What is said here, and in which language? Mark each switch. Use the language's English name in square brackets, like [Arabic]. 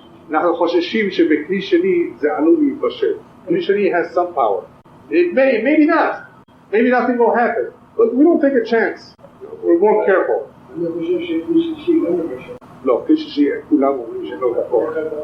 [Hebrew] אנחנו חוששים שבכלי שני זה עלול להתבשל. [English] כלי שני has some power. Maybe nothing will happen. But we don't take a chance. We're more careful. [Hebrew] אני חושב שכלי שלישי גם מבשל. לא, כלי שלישי כולם אומרים שלא כוח.